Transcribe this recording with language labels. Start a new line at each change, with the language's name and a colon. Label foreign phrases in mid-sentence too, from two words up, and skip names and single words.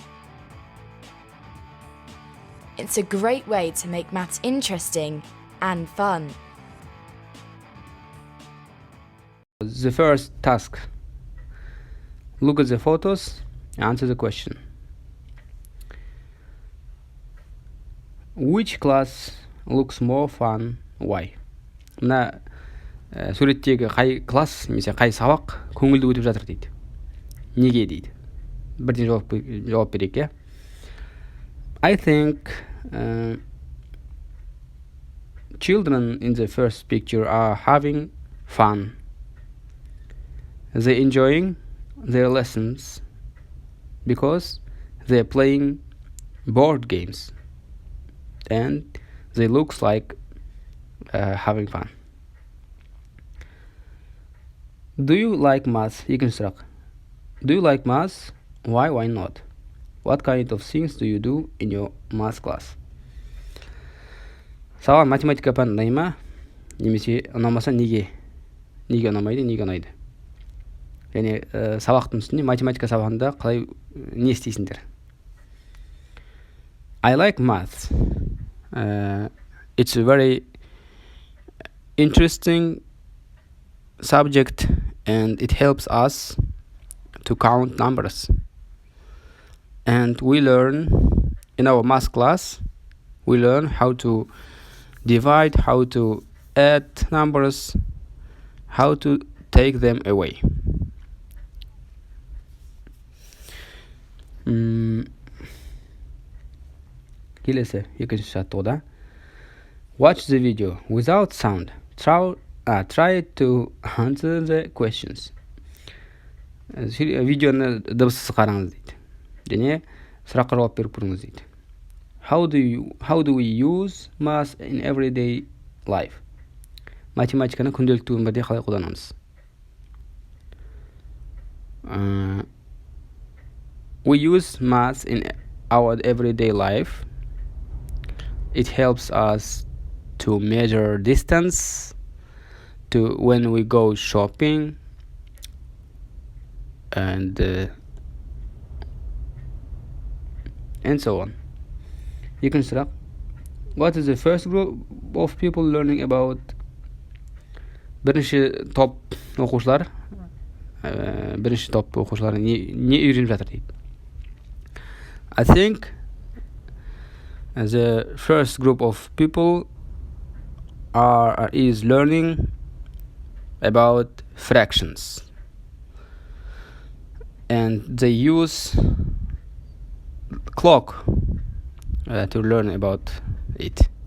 English: It's a great way to make maths interesting and fun. The first task. Look at the photos, answer the question. Which class looks more fun? Why?
Kazakh: Мына суреттегі қай класс немесе қай сабақ көңілді өтіп жатыр дейді. Неге дейді. Бірден жауап берейік, иә.
English: I think children in the first picture are having fun. They're enjoying their lessons because they're playing board games and they looks like having fun. Do you like math?
Kazakh: Екінші сұрақ.
English: Do you like math? Why not? What kind of things do you do in your math class?
Kazakh: Саған математика пәні ұнай ма? Немесе ұнамаса неге? Неге ұнамайды, неге ұнайды? Және сабақтың үстінде математика сабағында қалай не істейсіңдер?
English: I like math. It's a very interesting subject and it helps us to count numbers. And we learn in our math class, we learn how to divide, how to add numbers, how to take them away.
Kazakh: Келесі екінші жаттығуда
English: watch the video without sound. Try to answer the questions.
Kazakh: Видеоны дыбыссыз қараңыз дейді. Және сұраққа жауап беріп көріңіз дейді.
English: How do we use math in everyday life?
Kazakh: Математиканы күнделікті өмірде қалай қолданамыз?
English: We use math in our everyday life. It helps us to measure distance, to when we go shopping, and so on.
Kazakh: Екінші сұрақ.
English: What is the first group of people learning about?
Kazakh: Бірінші топ оқушылар не үйреніп жатыр дейді.
English: I think the first group of people is learning about fractions, and they use clock to learn about it.